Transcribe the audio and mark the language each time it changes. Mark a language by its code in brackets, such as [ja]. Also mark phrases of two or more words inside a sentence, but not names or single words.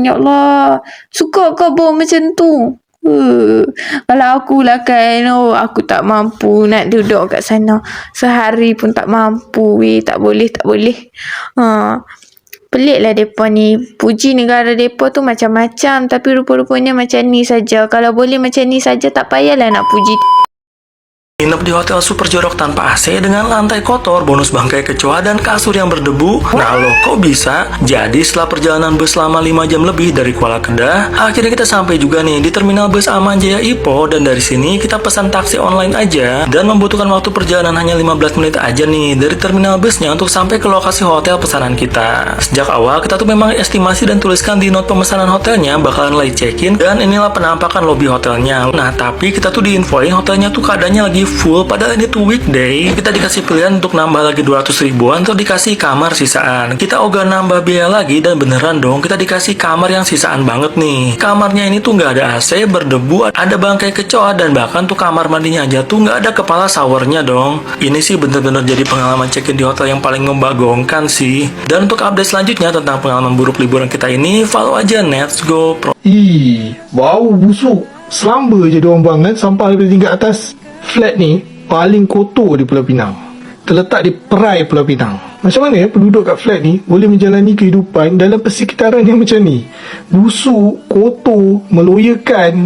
[ms] Ya Allah, suka ke bau macam tu? Kalau akulah kan, aku tak mampu nak duduk kat sana sehari pun, tak mampu tak boleh. Pelik lah mereka ni. Puji negara mereka tu macam-macam, tapi rupa-rupanya macam ni saja. Kalau boleh macam ni saja, tak payahlah nak puji. [id] Nginep di hotel super jorok tanpa AC dengan lantai kotor, bonus bangkai kecoa, dan kasur yang berdebu. Nah lo, kok bisa? Jadi setelah perjalanan bus selama 5 jam lebih dari Kuala Kedah, akhirnya kita sampai juga nih di terminal bus Aman Jaya Ipoh. Dan dari sini kita pesan taksi online aja, dan membutuhkan waktu perjalanan hanya 15 menit aja nih dari terminal busnya untuk sampai ke lokasi hotel pesanan kita. Sejak awal kita tuh memang estimasi dan tuliskan di note pemesanan hotelnya bakalan [en] late check-in, [id] dan inilah penampakan lobi hotelnya. Nah tapi kita tuh diinfoin hotelnya tuh keadaannya lagi full, padahal ini tuh weekday. Kita dikasih pilihan untuk nambah lagi 200 ribuan atau dikasih kamar sisaan. Kita ogah nambah biaya lagi, dan beneran dong kita dikasih kamar yang sisaan banget nih. Kamarnya ini tuh nggak ada AC, berdebu, ada bangkai kecoa, dan bahkan tuh kamar mandinya aja tuh nggak ada kepala showernya dong. Ini sih bener-bener jadi pengalaman check-in di hotel yang paling membagongkan sih. Dan untuk update selanjutnya tentang pengalaman buruk liburan kita ini, follow aja Let's Go Pro. [ms] Bau busuk. Selamba je diorang buang kan sampah daripada tingkat atas flat ni. paling kotor di Pulau Pinang. Terletak di perai Pulau Pinang. Macam mana penduduk kat flat ni boleh menjalani kehidupan dalam persekitaran yang macam ni? Busuk, kotor, meloyakan.